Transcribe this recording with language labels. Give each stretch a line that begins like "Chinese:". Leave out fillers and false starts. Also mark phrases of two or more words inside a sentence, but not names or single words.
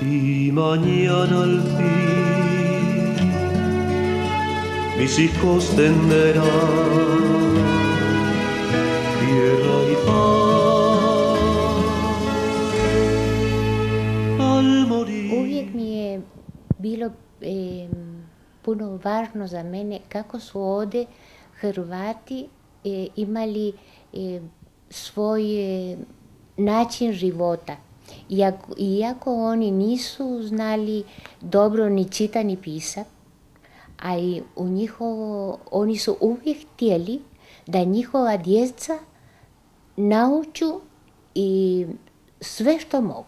Spanish: Y mañana al fin mis hijos tendrán tierra y paz al morir.
Croatian: Uvijek mi je bilo puno važno za mene kako su ovdje Hrvati imali svoj način života. Iako oni nisu znali dobro ni čitati ni pisati, ali oni su uvijek htjeli da njihova djeca nauču i sve što mogu.